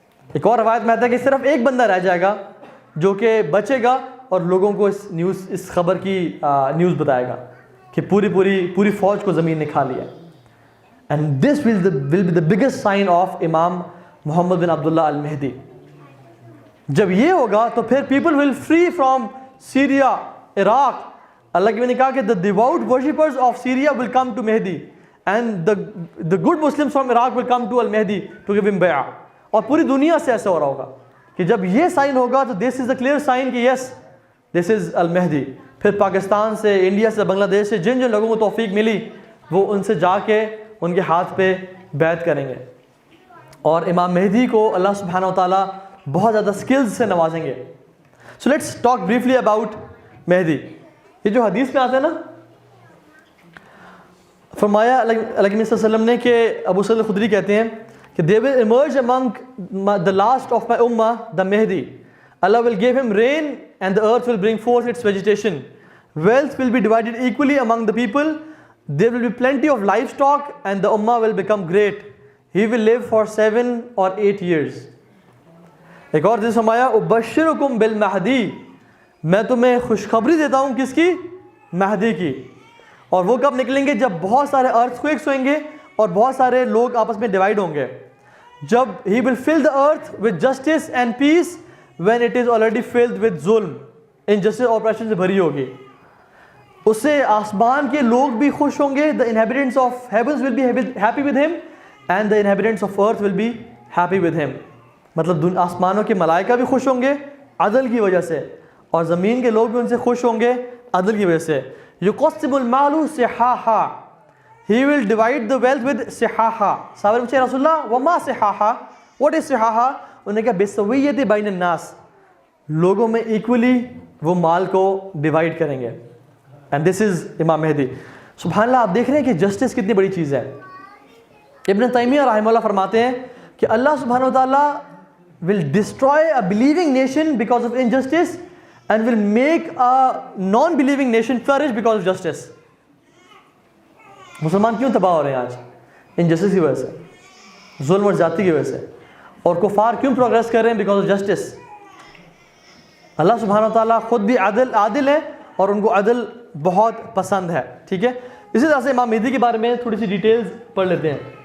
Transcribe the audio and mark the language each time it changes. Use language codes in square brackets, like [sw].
[ur] ایک اور روایت میں آتا ہے کہ صرف ایک بندہ رہ جائے گا جو کہ بچے گا اور لوگوں کو اس خبر کی نیوز بتائے گا کہ پوری فوج کو زمین نے کھا لیا. [en] And this will be the biggest sign of Imam Muhammad bin Abdullah al-Mahdi. [ur] جب یہ ہوگا تو پھر [en] people will free from [ur] Syria, Iraq. اللہ کے نے کہا کہ [en] the devout worshippers of Syria will come to Mehdi and the good Muslims from Iraq will come to al-Mehdi to give him bay'ah. [ur] اور پوری دنیا سے ایسا ہو رہا ہوگا کہ جب یہ سائن ہوگا تو [en] this is the clear sign [ur] کہ [en] yes this is al-Mehdi. [ur] پھر پاکستان سے, انڈیا سے, بنگلہ دیش سے جن لوگوں کو توفیق ملی وہ ان سے جا کے ان کے ہاتھ پہ بیعت کریں گے, اور امام مہدی کو اللہ سبحانہ و تعالیٰ بہت زیادہ سکلز سے نوازیں گے. [en] So let's talk briefly about Mahdi. [ur] یہ جو حدیث میں آتا ہے نا, فرمایا اللہ کے نبی صلی اللہ علیہ وسلم نے کہ ابو سعید الخدری کہتے ہیں کہ [en] they will emerge among the last of my ummah the Mehdi. Allah will give him rain and the earth will bring forth its vegetation. Wealth will be divided equally among the people. There will be plenty of livestock and the ummah will become great. He will live for 7 or 8 years. [ur] ایک اور حدیث فرمایا [ar] ابشرکم بالمہدی, [ur] میں تمہیں خوشخبری دیتا ہوں کس کی؟ مہدی کی. اور وہ کب نکلیں گے؟ جب بہت سارے ارتھ کویکس ہوئیں گے اور بہت سارے لوگ آپس میں ڈیوائڈ ہوں گے. [en] جب he will fill the earth with justice and peace when it is already filled with ظلم, injustice oppression [ur] سے بھری ہوگی. اس سے آسمان کے لوگ بھی خوش ہوں گے, [en] the inhabitants of heavens will be happy with him and the inhabitants of earth will be happy with him. [ur] مطلب آسمانوں کے ملائکہ بھی خوش ہوں گے عدل کی وجہ سے, اور زمین کے لوگ بھی ان سے خوش ہوں گے عدل کی وجہ سے. [ar] یقسم المال صحاحا, [en] he will divide the wealth with صحاحا. [ur] صحابہ پوچھے [ar] رسول اللہ وما صحاحا, [en] what is صحاحا؟ [ur] انہوں نے کہا [ar] بسویت بین الناس, [ur] لوگوں میں ایکولی وہ مال کو ڈیوائڈ کریں گے. [en] and this is Imam Mahdi. [ur] سبحان اللہ, آپ دیکھ رہے ہیں کہ جسٹس کتنی بڑی چیز ہے. ابن تیمیہ رحمہ اللہ فرماتے ہیں کہ اللہ سبحانہ و تعالیٰ [en] will destroy a believing nation because of injustice and will make a non-believing nation flourish because of justice. [ur] مسلمان کیوں تباہ ہو رہے ہیں آج؟ انجسٹس کی وجہ سے, ظلم اور زیادتی کی وجہ سے. اور کفار کیوں پروگریس کر رہے ہیں؟ [en] Because of justice. [ur] اللہ سبحانہ و تعالیٰ خود بھی عادل ہے اور ان کو عدل بہت پسند ہے. ٹھیک ہے, اسی طرح سے امام مہدی کے بارے میں تھوڑی سی ڈیٹیلز پڑھ لیتے ہیں.